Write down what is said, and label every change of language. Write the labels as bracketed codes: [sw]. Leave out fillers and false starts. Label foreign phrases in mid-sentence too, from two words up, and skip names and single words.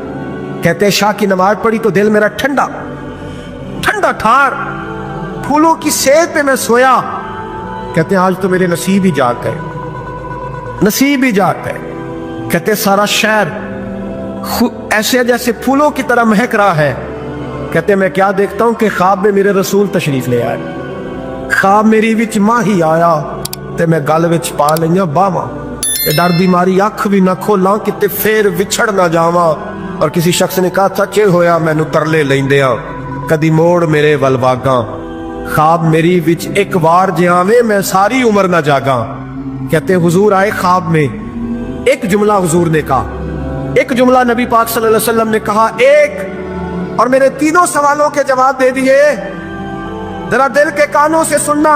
[ur] کہتے شاہ کی نماز پڑھی تو دل میرا ٹھنڈا ٹھنڈا ٹھار, پھولوں کی سیب پہ میں سویا, کہتے ہیں آج تو میرے نصیب ہی جاگ گئے، نصیب ہی جاگ گئے۔ کہتے سارا شہر ایسے جیسے پھولوں کی طرح مہک رہا ہے۔ کہتے میں کیا دیکھتا ہوں کہ خواب میں میرے رسول تشریف لے آئے، [pa] خواب میری وچ ماہی آیا تے میں گل وچ پا لئیاں باواں، ڈر دی ماری اکھ بھی نہ کھولاں کتے پھر وچھڑ نہ جاواں۔ [ur] اور کسی شخص نے کہا تھا کہ [pa] ہویا مینوں ترلے لیندیاں کدی موڑ میرے ول واگاں، خواب میری وچ ایک وار جاویں میں ساری عمر نہ جاگاں۔ [ur] کہتے حضور آئے خواب میں، ایک جملہ حضور نے کہا، ایک جملہ نبی پاک [ar] صلی اللہ علیہ وسلم [ur] نے کہا ایک، اور میرے تینوں سوالوں کے جواب دے دیے۔ ذرا دل کے کانوں سے سننا۔